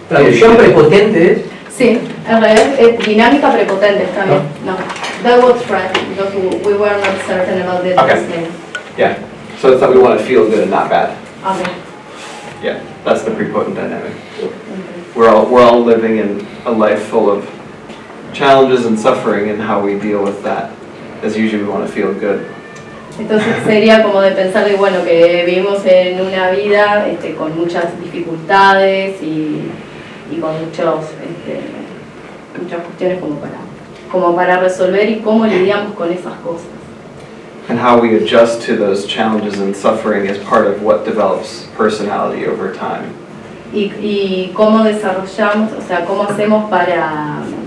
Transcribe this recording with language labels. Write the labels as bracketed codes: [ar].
[es] Traducción prepotente es. Sí, en realidad es dinámica prepotente, está bien. [en] No, that was right, because we were not certain about the Okay. translation. Yeah. So it's that we want to feel good and not bad. Okay. Yeah, that's the prepotent dynamic. We're all living in a life full of challenges and suffering, and how we deal with that is usually we want to feel good. [es] Entonces sería como de pensar de, bueno, que vivimos en una vida con muchas dificultades y con muchas cuestiones como para resolver, y cómo lidiamos con esas cosas. [en] And how we adjust to those challenges and suffering is part of what develops personality over time. [es] Y cómo desarrollamos, o sea, cómo hacemos para...